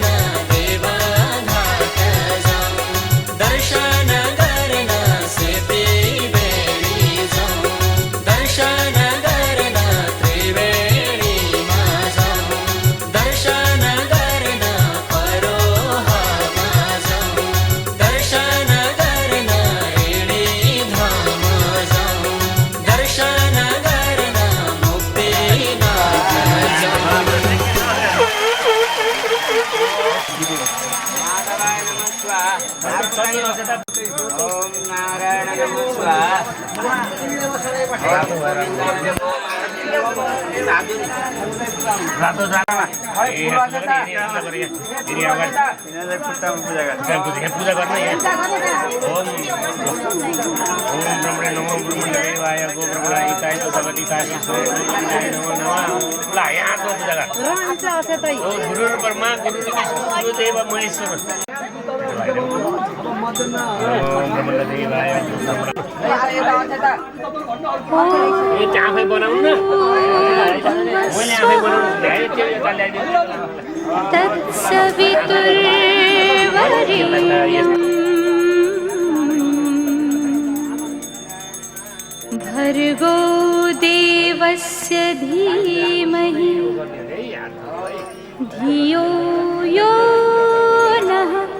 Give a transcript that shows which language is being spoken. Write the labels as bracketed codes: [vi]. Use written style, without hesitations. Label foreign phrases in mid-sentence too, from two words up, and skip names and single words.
[ne] देव घाट जाऊ दर्शन गर्न सेती बेडी जाऊ दर्शन गर्न त्रिवेणीमा जाऊ दर्शन गर्न परोहामा जाऊ दर्शन गर्न हिँडी धाम जाऊ दर्शन गर्न मुक्तिनाथ जाऊ [sa] माधवाय नमः स्वाहा ओम नारायण नमः स्वाहा [ne] पूजा गर्न [sa] ओम ब्रह्मणे नमो ब्रह्मण्डदेवाय गो ब्रह्मणाय जगतिकाय नमो नमः [ne] ल यहाँको पूजा गर [sa] गुरु ब्रह्मा गुरुदेव महेश्वर ओम ब्रह्मण्डदेवाय [ne] यो चाहिँ आफै बनाउनु न मैले आफै बनाउनु भ्याए त्यो यता ल्याइदिनु [sa] तत्सवितुर्वरेण्यं भर्गो देवस्य धीमहि धियो यो नः